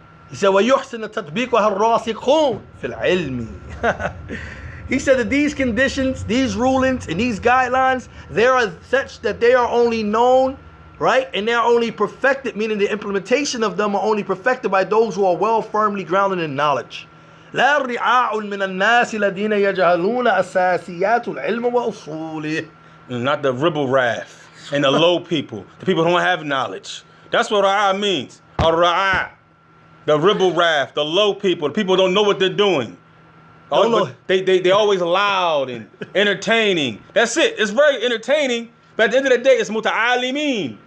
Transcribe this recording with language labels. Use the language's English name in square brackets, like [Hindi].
[English] He said, [Arabic] وَيُحْسِنَ تَطْبِيقُهَا الرَّاسِخُونَ فِي الْعِلْمِ. [English] He said that these conditions, these rulings, and these guidelines, they are such that they are only known, right? And they are only perfected, meaning the implementation of them are only perfected by those who are well firmly grounded in knowledge. [Arabic] لا رعاع من الناس الذين يجهلون أساسيات العلم وأصوله. [English] Not the ribble-raff and the low people, the people who don't have knowledge. That's what ra'a means. Ar-ra'a, the ribble-raff, the low people, the people who don't know what they're doing. They always loud and entertaining. That's it. It's very entertaining, but at the end of the day, it's muta'alimeen.